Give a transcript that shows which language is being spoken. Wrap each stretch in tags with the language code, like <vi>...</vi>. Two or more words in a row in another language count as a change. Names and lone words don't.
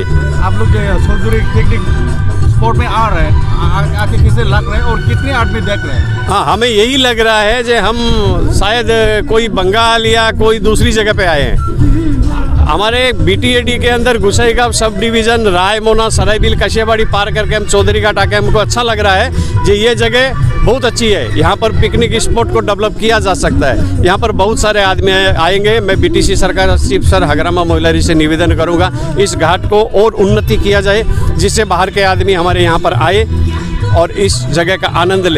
<hi>आप लोग जो चौधरी</hi> <en>picnic spot</en> <hi>में आ रहे हैं, आके किसे लग रहे हैं और कितने आदमी देख रहे हैं? हाँ, हमें यही लग रहा है जो हम शायद कोई बंगाल या कोई दूसरी जगह पे आए हैं। हमारे BTAD के अंदर गुसाईगांव</hi> <en>sub division</en> <hi>रायमोना सराइबिल कशियाबाड़ी पार करके हम चौधरी घाट आके हमको अच्छा लग रहा है कि ये जगह बहुत अच्छी है। यहाँ पर</hi> <en>picnic spot</en> <hi>को डेवलप किया जा सकता है। यहाँ पर बहुत सारे आदमी आएंगे। मैं BTC सरकार</hi> <en>chief sir</en> <hi>हगरामा महिलारी से निवेदन करूँगा इस घाट को और उन्नति किया जाए, जिससे बाहर के आदमी हमारे यहाँ पर आए और इस जगह का आनंद ले।</hi>